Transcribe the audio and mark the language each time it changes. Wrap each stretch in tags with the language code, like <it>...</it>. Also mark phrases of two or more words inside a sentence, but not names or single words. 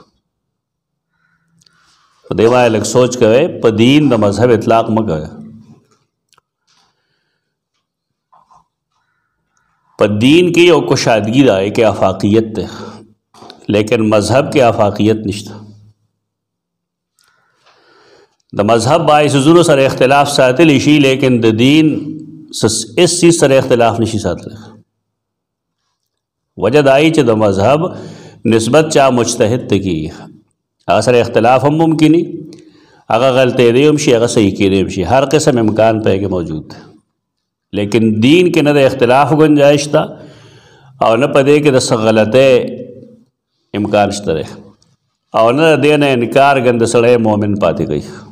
<ps>په دې وای لږ سوچ کوئ په دین د مذهب اطلاق مه کوئ په دین کې یو کشادګي ده کې افاقیت ده لیکن مذهب کې افاقیت نشته د مذهب باعث زونو سره اختلاف ساتلی شي لیکن د دین اس چیز سره اختلاف نشي ساتلی وجه دا چې د مذهب نسبت چا مجتهد ته کی هغه سره اختلاف هم ممکن وي هغه غلطی دی هم شي هغه صحیح کېدی هم شي هر قسم امکان په کې موجود دی لیکن دین کې نه د اختلاف گنجائش تا او نه پدې کې د غلطه امکان شته او نه دې نه انکار غند سړی مؤمن پاتې کوي</ps>